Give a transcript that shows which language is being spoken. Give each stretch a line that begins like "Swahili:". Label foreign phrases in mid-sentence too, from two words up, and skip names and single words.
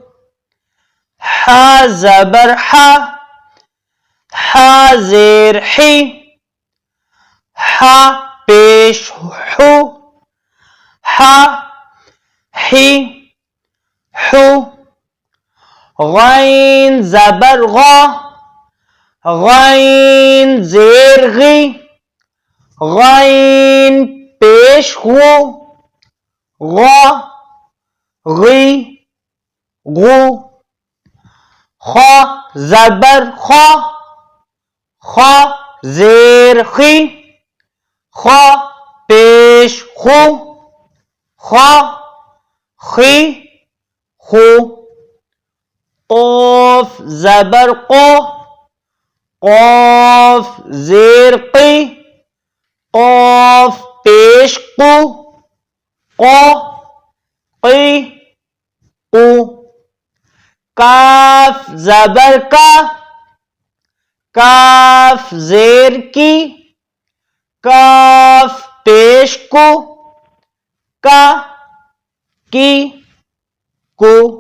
Urdu: ح زبر ح، ح زیر حی، ح پیش حو، ح حی حو۔ غین زبر غا، غین زیر غی، غین پیش غو، غا غی غو۔ خا زبر خا، خا زیر خی، خا پیش خو، خا خی خو۔ قاف زبر قو، قاف زیر قی، قاف پیش قو، قا قی قو۔ کاف زبر کا، کاف زیر کی، کاف پیش کو، کا کی کو۔